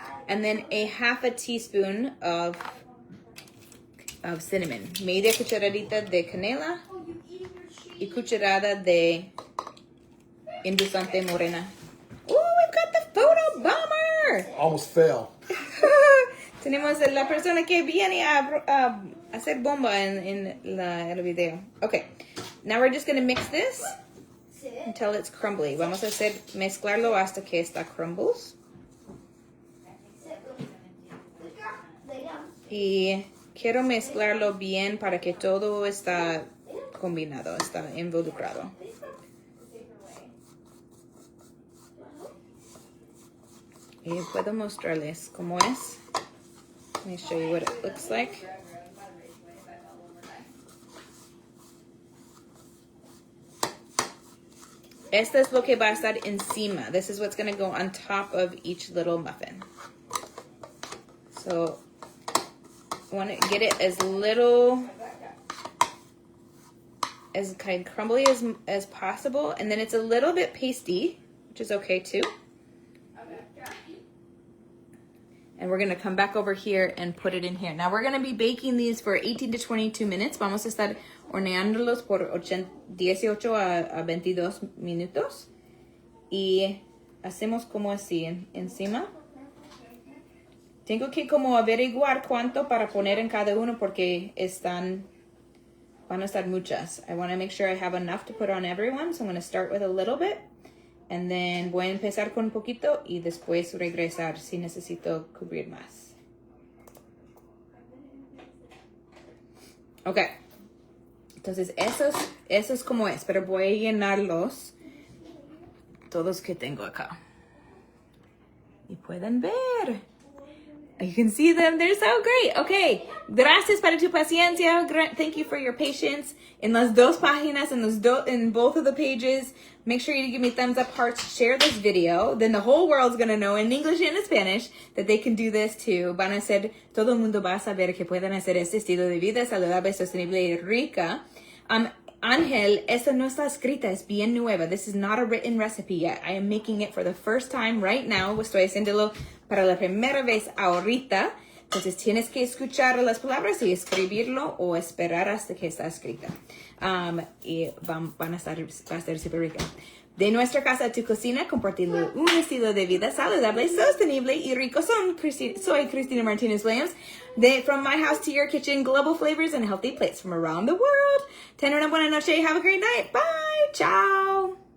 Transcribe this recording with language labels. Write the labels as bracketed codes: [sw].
[en] And then a 1/2 teaspoon of cinnamon. [es] Media cucharadita de canela y cucharada de endulzante morena. [en] Oh, we've got the photo bomber! Almost fell. [es] Tenemos la persona que viene a hacer bomba en el video. [en] Okay, now we're just going to mix this until it's crumbly. [es] Vamos a mezclarlo hasta que está crumbles. Y quiero mezclarlo bien para que todo está combinado, está involucrado. Y puedo mostrarles cómo es. [en] Let me show you what it looks like. [es] Esta es lo que va a estar encima. [en] This is what's going to go on top of each little muffin. So, I want to get it as little, as kind of crumbly as possible. And then it's a little bit pasty, which is okay too. And we're going to come back over here and put it in here. Now we're going to be baking these for 18 to 22 minutes. [es] Vamos a estar horneándolos por 18 a 22 minutos. Y hacemos como así encima. Tengo que como averiguar cuánto para poner en cada uno porque van a estar muchas. [en] I want to make sure I have enough to put on everyone. So I'm going to start with a little bit. And then [es] voy a empezar con un poquito y después regresar si necesito cubrir más. Ok. Entonces, eso es como es. Pero voy a llenarlos todos que tengo acá. Y pueden ver. [en] You can see them. They're so great. Okay. [es] Gracias para tu paciencia. [en] Thank you for your patience. In [es] las dos páginas, [en] in both of the pages, make sure you give me thumbs up, hearts, share this video. Then the whole world's going to know in English and in Spanish that they can do this too. [es] Van a ser, todo el mundo va a saber que pueden hacer este estilo de vida saludable, sostenible y rica. Ángel, esta no está escrita, es bien nueva. [en] This is not a written recipe yet. I am making it for the first time right now. [es] Estoy haciéndolo para la primera vez ahorita. Entonces tienes que escuchar las palabras y escribirlo o esperar hasta que está escrita. Y va a estar súper rica. De nuestra casa a tu cocina, compartiendo un estilo de vida saludable, sostenible y rico. Soy Cristina Martinez Williams. [en] From my house to your kitchen, global flavors and healthy plates from around the world. [es] Ten una buena noche. [en] Have a great night. Bye. Ciao.